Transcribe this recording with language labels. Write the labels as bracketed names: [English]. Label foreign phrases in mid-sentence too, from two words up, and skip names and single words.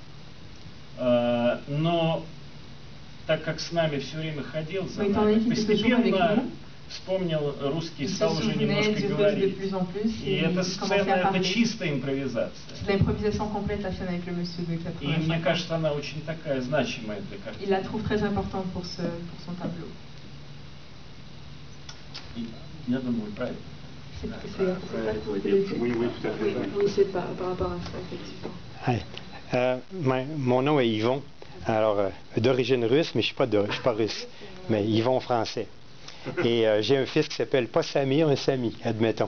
[Russian] Но так как с нами все время ходил за нами, постепенно вспомнил русский, стал уже немножко говорить. И эта сцена, это чистая импровизация. И мне кажется, она очень такая значимая для картины. Я думаю, правильно. [French] Oui, c'est par rapport à ça, effectivement. Mon nom est Yvon, alors d'origine russe, mais je ne suis pas russe, mais Yvon français. Et j'ai un fils qui s'appelle pas Sami, un Sami, admettons.